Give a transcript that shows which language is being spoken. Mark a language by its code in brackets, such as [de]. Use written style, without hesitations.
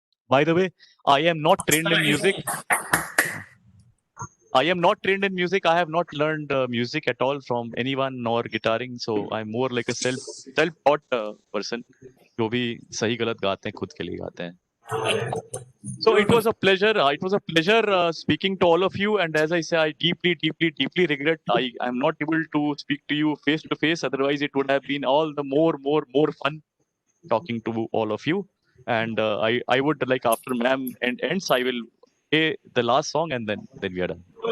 [en] By the way, I am not trained in music. I have not learned music at all from anyone nor guitaring. So I'm more like a self-taught person. [hi] जो भी सही गलत गाते हैं खुद के लिए गाते हैं. [en] So it was a pleasure. Speaking to all of you. And as I say, I deeply regret I am not able to speak to you face to face. Otherwise, it would have been all the more fun talking to all of you. And I would like, after ma'am ends, I will play the last song and then we are done.